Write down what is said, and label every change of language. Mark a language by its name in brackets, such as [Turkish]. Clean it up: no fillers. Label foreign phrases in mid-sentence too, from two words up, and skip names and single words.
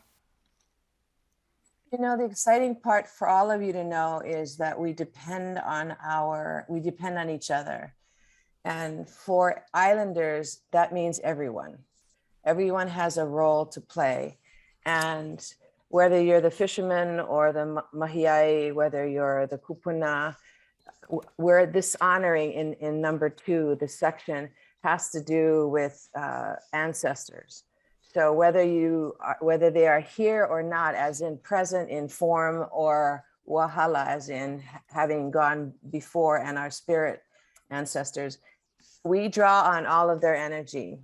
[English] You know, the exciting part for all of you to know is that we depend on each other. And for islanders, that means everyone. Everyone has a role to play. And whether you're the fisherman or the mahiʻai, whether you're the kūpuna, we're dishonoring in number 2, the section, has to do with ancestors. So whether they are here or not, as in present in form, or wahala, as in having gone before, and our spirit ancestors, we draw on all of their energy.